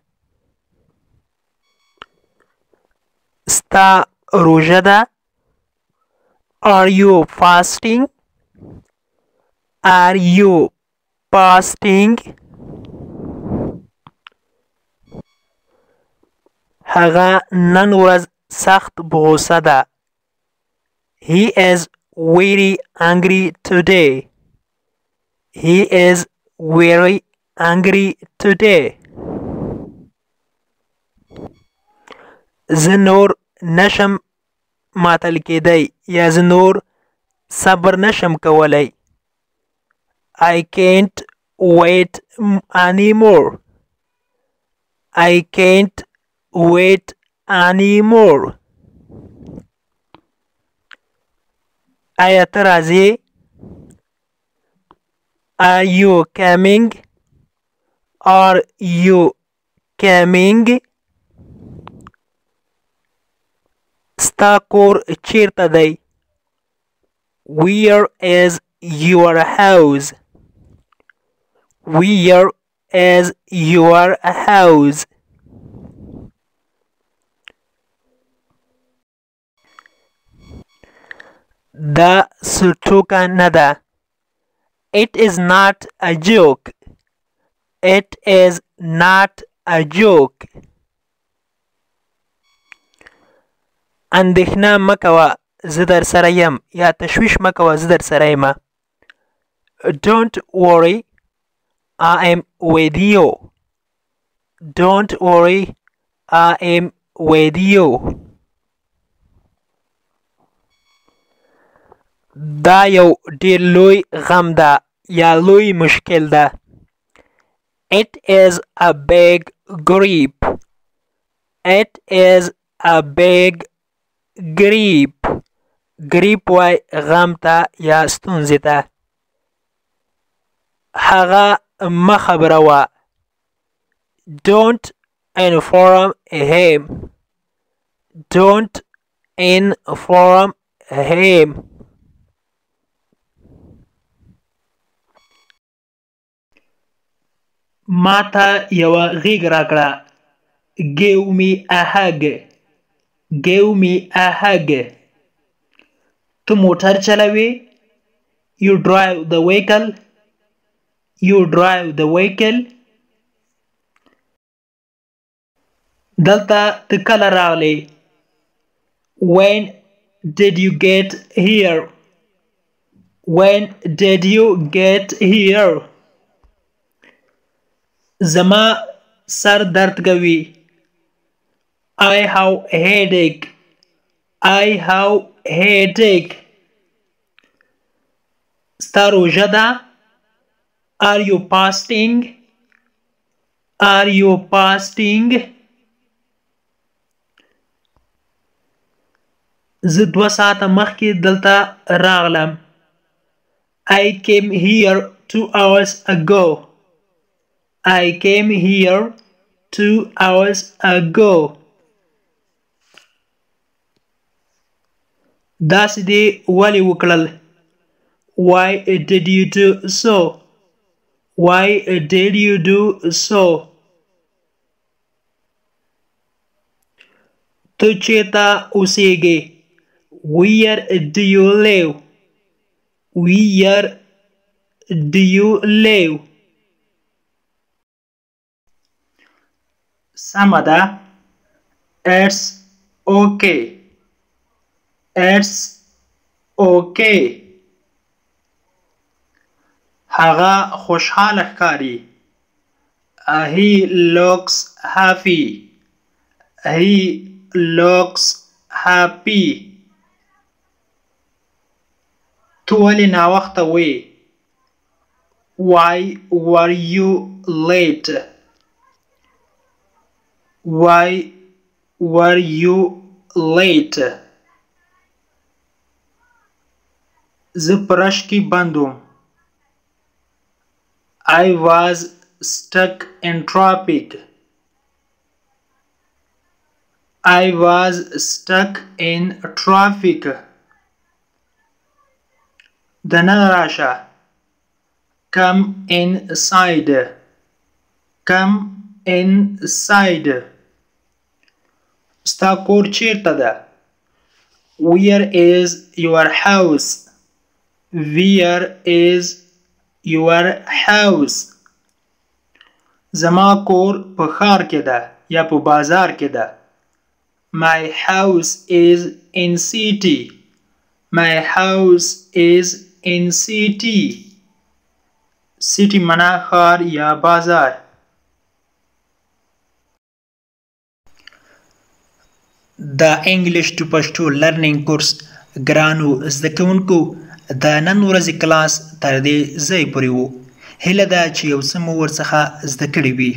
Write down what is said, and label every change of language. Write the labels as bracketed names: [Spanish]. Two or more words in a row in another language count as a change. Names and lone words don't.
[Pashto] ستا روژه ده [English] Are you fasting? Are you fasting? [Pashto] هغه نن ورځ سخت په غوسه ده [English] He is very angry today. He is very angry today. [Pashto] زه نور نشم ماتل کېدی یا زه نور صبر نشم کولی [English] I can't wait anymore. I can't wait anymore. [Pashto] آیا ته راځې [English] Are you coming? Are you coming? [Pashto] ستا کور چیرته دی [English] Where is your house? Where is your house? [Pashto] دا سټوکه نه ده. [English] It is not a joke. It is not a joke. [Pashto] اندېښنه مه کوه زه در سره یم یا تشویش مه کوه زه در سره یم. [English] Don't worry, I am with you. Don't worry, I am with you. [Pashto] دا یو ډیر لوی غم ده یا لوی مشکل ده. [English] It is a big grief. It is a big grief. [Pashto] grief وای غم ته یا ستونزې ته. هغه مه خبروه. [English] Don't inform him. Don't inform him. [Pashto] ماته یوه غېږ راکړه. [English] Give me a hug. Give me a hug. [Pashto] ته موټر چلوې. [English] You drive the vehicle. You drive the vehicle. [Pashto] دلته ته کله راغلې. [English] When did you get here? When did you get here? [Pashto] زما سر درد کوي. [English] I have headache. I have headache. [Pashto] ستا روژه ده. [English] Are you fasting? Are you fasting? [Pashto] زه 2 ساعته مخکې دلته راغلم. [English] I came here 2 hours ago. I came here 2 hours ago. [Pashto] داسې دې ولې وکړل. [English] Why did you do so? Why did you do so? [Pashto] ته چېرته اوسېږې. [English] Where do you live? Where do you live? [Pashto] سمه ده. [English] It's okay. It's okay. [Pashto] هغه خوشحاله ښکاري. [English] He looks happy. He looks happy. [Pashto] تو ولې ناوخته وې. [English] Why were you late? Why were you late? [Pashto] زه په رش کې بند وم. [English] I was stuck in traffic. I was stuck in traffic. [Pashto] دننه راشه. [English] Come inside. Come inside. [Pashto] ستا کور چیرته ده. [English] Where is your house? Where is your house? [Pashto] زما کور په ښار کې ده یا په بازار کې ده. [English] My house is in city. My house is in city. [Pashto] City منا ښار یا بازار. د [English] English to Pashto learning course [Pashto] ګرانو زده کوونکو د نن ورځې کلاس تر دې ځای پورې و. هیله ده چې یو څه مو ورڅخه زده کړي وي.